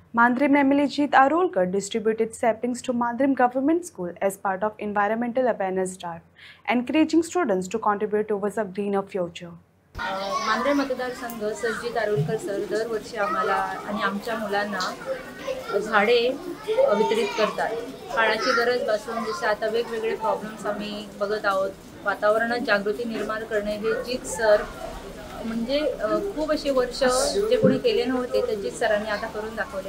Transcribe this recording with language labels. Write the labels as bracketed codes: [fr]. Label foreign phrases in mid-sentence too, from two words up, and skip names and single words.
[en] Mandrim MLA Jeet Arolkar distributed saplings to Mandrim Government School as part of environmental awareness drive, encouraging students to contribute towards a greener future. [mr] मांद्रे मतदारसंघ सरजीत आरोलकर सर दरवर्षी आम्हाला आणि आमच्या मुलांना झाडे वितरित करतात. काळाची गरज भासून जसे आता वेगवेगळे प्रॉब्लेम्स आम्ही बघत आहोत. वातावरणात जागृती निर्माण करणे हे जीत सर म्हणजे खूप असे वर्ष जे कोणी केले नव्हते ते जीत सरांनी आता करून दाखवले.